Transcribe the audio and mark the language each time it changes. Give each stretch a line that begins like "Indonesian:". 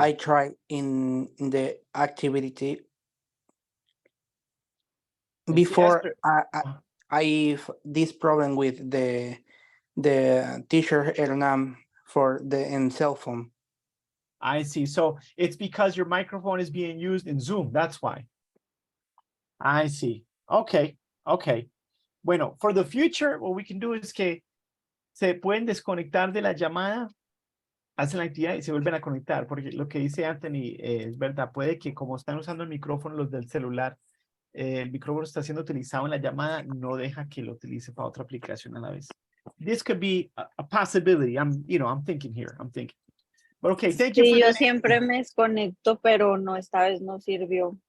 English: I tried in the activity before. I this problem with the teacher Hernam for the cell phone. I see. So it's because your microphone is being used in Zoom. That's why. I see. Okay. Okay.
Spanish: Bueno,
English: for the future, what we can do is
Spanish: que se pueden desconectar de la llamada, hacen la actividad y se vuelven a conectar, porque lo que dice Anthony es verdad, puede que como están usando el micrófono los del celular, el micrófono está siendo utilizado en la llamada, no deja que lo utilice para otra aplicación a la vez.
English: This could be a possibility. I'm thinking here. I'm thinking. But okay, thank you.
Spanish: Sí,
English: for
Spanish: yo
English: the
Spanish: siempre me desconecto, pero no, esta vez no sirvió.